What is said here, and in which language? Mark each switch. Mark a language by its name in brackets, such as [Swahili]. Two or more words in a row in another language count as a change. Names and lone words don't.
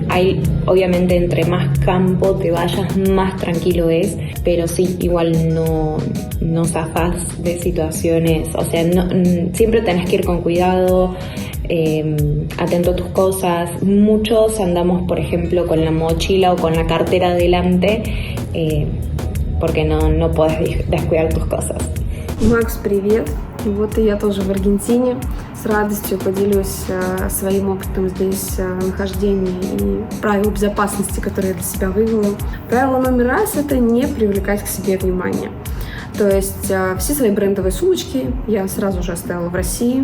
[Spanish] Hay, obviamente, entre más campo te vayas, más tranquilo es, pero sí, igual no zafás de situaciones, o sea, siempre tenés que ir con cuidado, atento a tus cosas. Muchos andamos, por ejemplo, con la mochila o con la cartera delante, porque no puedes descuidar tus cosas. [Russian] Макс, привет! Вот и я тоже в Аргентине. С радостью поделюсь своим опытом здесь нахождения и правил безопасности, которые я для себя вывела. Правило номер раз – это не привлекать к себе внимание. То есть все свои брендовые сумочки я сразу же оставила в России.